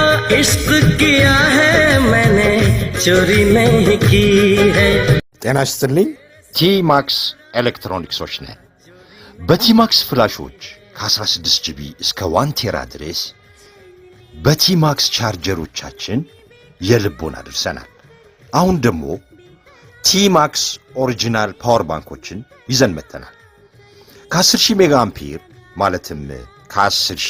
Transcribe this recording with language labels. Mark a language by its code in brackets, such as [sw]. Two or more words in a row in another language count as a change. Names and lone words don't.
[hi] इश्क किया है मैंने चोरी नहीं की है [am] ጤና ይስጥልኝ ቲማክስ ኤሌክትሮኒክሶች ነን በቲማክስ ፍላሾች ከ16 ጂቢ እስከ 1 ቴራ ድረስ በቲማክስ ቻርጀሮቻችን የልቦና አድርሰናል አሁን ደግሞ ቲማክስ [en] original power [am] ባንኮችን ይዘን መተናል ከ10000 [en] mega ampere [am] ማለትም ከ10000